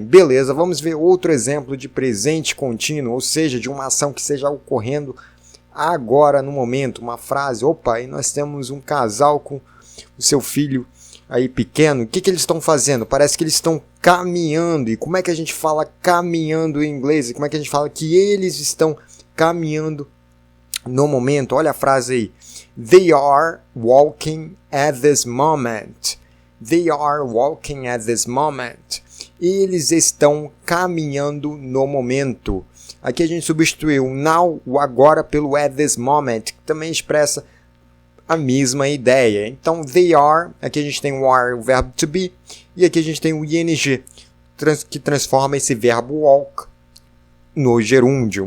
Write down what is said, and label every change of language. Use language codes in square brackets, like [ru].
[pt] Beleza, vamos ver outro exemplo de presente contínuo, ou seja, de uma ação que esteja ocorrendo agora no momento. Uma frase. Opa, e nós temos um casal com o seu filho aí pequeno. O que eles estão fazendo? Parece que eles estão caminhando. E como é que a gente fala caminhando em inglês? E como é que a gente fala que eles estão caminhando no momento? Olha a frase aí. [en] They are walking at this moment. They are walking at this moment. [pt] Eles estão caminhando no momento. Aqui a gente substituiu o now, o agora, pelo [en] at this moment, [pt] que também expressa a mesma ideia. Então, [en] they are, [pt] aqui a gente tem o are, o verbo to be, e aqui a gente tem o ing, que transforma esse verbo walk no gerúndio.